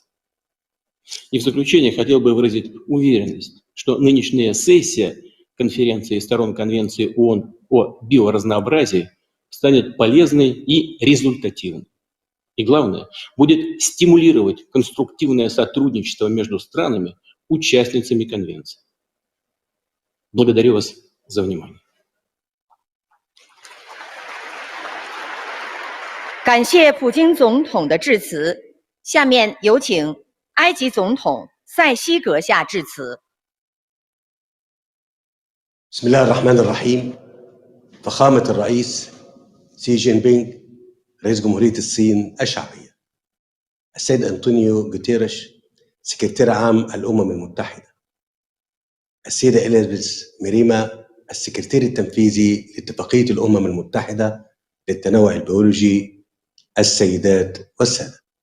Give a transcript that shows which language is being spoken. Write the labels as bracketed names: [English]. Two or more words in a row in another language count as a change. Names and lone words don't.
[Russian] И в заключение хотел бы выразить уверенность, что нынешняя сессия конференции сторон Конвенции ООН о биоразнообразии станет полезной и результативной. И главное, будет стимулировать конструктивное сотрудничество между странами, участницами конвенции. Благодарю вас за внимание. [Chinese] 感谢普京总统的致辞。下面有请埃及总统塞西阁下致辞。 [Arabic] بسم الله الرحمن الرحيم. فخامة الرئيس سي جين بينغ رئيس جمهورية الصين الشعبية، السيد أنطونيو جوتيريش سكرتير عام الأمم المتحدة، السيدة إليزابيث ميريما السكرتير التنفيذي لاتفاقية الأمم المتحدة للتنوع البيولوجي، السيدات والسادة،